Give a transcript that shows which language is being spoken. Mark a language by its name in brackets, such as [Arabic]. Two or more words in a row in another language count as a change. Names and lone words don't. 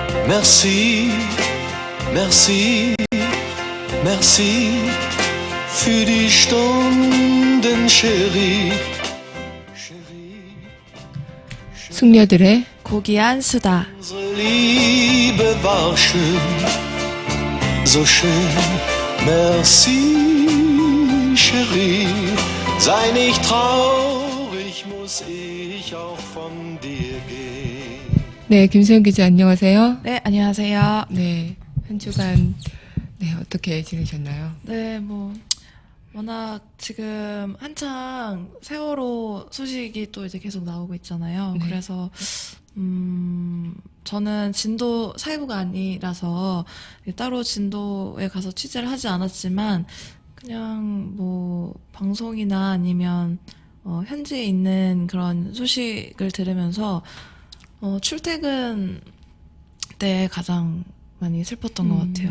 [French] Merci, merci, merci [German] für die Stunden, Chérie. [Korean] 숙녀들의 고귀한 수다. [German] Unsere Liebe war schön, so schön. [French] Merci, Chérie. [German] Sei nicht traurig, muss ich auch von dir gehen. [Korean] 네, 김소연 기자 안녕하세요. 네, 안녕하세요. 네, 한 주간 네, 어떻게 지내셨나요? 네, 워낙 지금 한창 세월호 소식이 또 이제 계속 나오고 있잖아요. 네. 그래서, 저는 진도 사회부가 아니라서 따로 진도에 가서 취재를 하지 않았지만, 그냥 방송이나 아니면, 현지에 있는 그런 소식을 들으면서, 출퇴근 때 가장 많이 슬펐던 것 같아요.